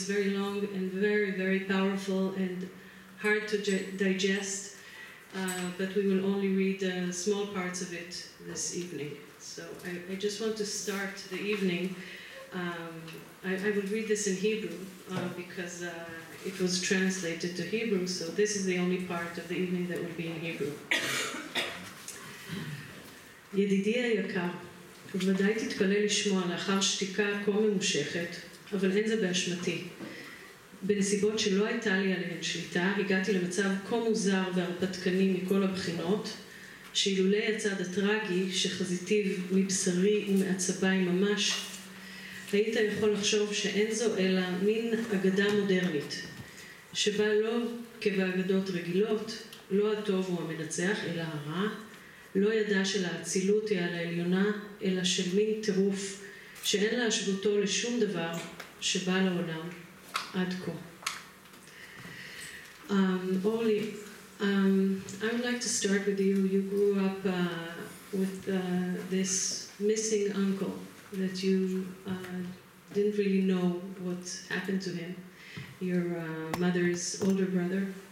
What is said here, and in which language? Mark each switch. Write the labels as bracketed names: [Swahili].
[English] It's very long and very, very powerful and hard to digest, but we will only read small parts of it this evening. So I just want to start the evening. I will read this in Hebrew because it was translated to Hebrew, so this is the only part of the evening that will be in Hebrew. [Hebrew] ידידי היקר, ובוודאי תתפלא לשמוע לאחר שתיקה כה ממושכת, אבל אין זה באשמתי. בנסיבות שלא הייתה לי עליהן שליטה, הגעתי למצב כה מוזר והרפתקני מכל הבחינות, שאילולי הצד הטרגי שחזיתיו מבשרי ומעצביי ממש, היית יכול לחשוב שאין זו אלא מין אגדה מודרנית, שבה לא כבאגדות רגילות, לא הטוב הוא המנצח, אלא הרע, לא ידע של האצילות היא על העליונה, אלא של מין טירוף, שאין להשוותו לשום דבר שבא לעולם עד כה. [English] Oli, I would like to start with you. You grew up with this missing uncle that you didn't really know what happened to him, your mother's older brother.